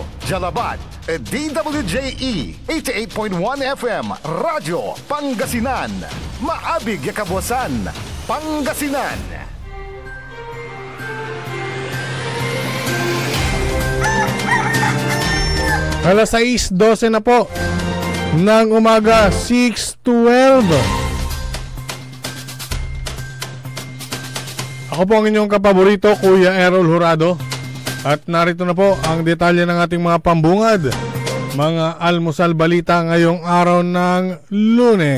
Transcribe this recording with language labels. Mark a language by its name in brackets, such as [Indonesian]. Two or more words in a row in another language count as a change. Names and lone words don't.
[Pangasinan] Jalabat, DWJE 88.1 FM Radyo Pangasinan. Maabig Kabuasan, Pangasinan. [Filipino] Alas 6:12 na po ng umaga, 6:12. Ako po ang inyong kapaborito, Kuya Errol Horado. At narito na po ang detalye ng ating mga pambungad, mga almusal balita ngayong araw ng Lunes.